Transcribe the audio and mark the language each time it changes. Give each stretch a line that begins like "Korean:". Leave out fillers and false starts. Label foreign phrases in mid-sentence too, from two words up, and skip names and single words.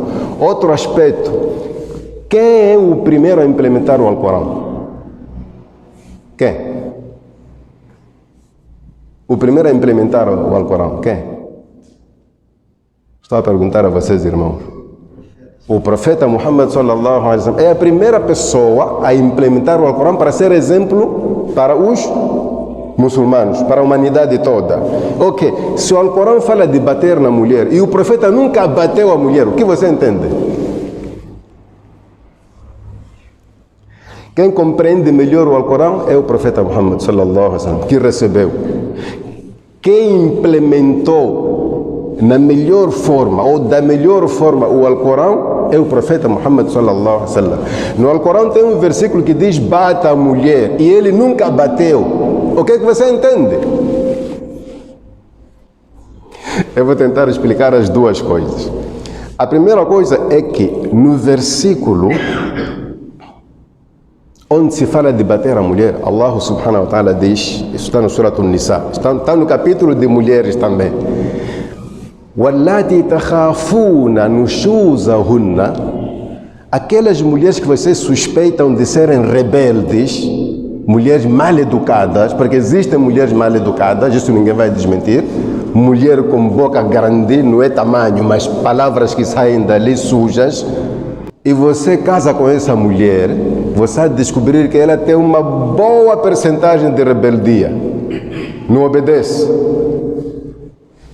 Portuguese: Outro aspecto, quem é o primeiro a implementar o Alcorão? Quem? O primeiro a implementar o Alcorão, quem? Estou a perguntar a vocês, irmãos. O profeta Muhammad
Arabic: صلى الله عليه وسلم
Portuguese: é a primeira pessoa a implementar o Alcorão para ser exemplo para os muçulmanos, para a humanidade toda. Ok, se o Alcorão fala de bater na mulher e o profeta nunca bateu a mulher, o que você entende? Quem compreende melhor o Alcorão é o profeta Muhammad
Arabic: صلى الله عليه وسلم,
Portuguese: que recebeu. Quem implementou na melhor forma ou da melhor forma o Alcorão é o profeta Muhammad
Arabic: صلى الله عليه وسلم.
Portuguese: No Alcorão tem um versículo que diz bata a mulher e ele nunca bateu. O que é que você entende? Eu vou tentar explicar as duas coisas. A primeira coisa é que no versículo onde se fala de bater a mulher, Allah
Arabic: سبحانه وتعالى
Portuguese: diz, isso está no Surat An-Nisa, está no capítulo de mulheres também.
Arabic: وَاللَّاتِي تَخَافُونَ نُشُوزَهُنَّ,
Portuguese: aquelas mulheres que vocês suspeitam de serem rebeldes, mulheres mal educadas, porque existem mulheres mal educadas, isso ninguém vai desmentir. Mulher com boca grande, não é tamanho, mas palavras que saem dali sujas. E você casa com essa mulher, você vai descobrir que ela tem uma boa percentagem de rebeldia, não obedece.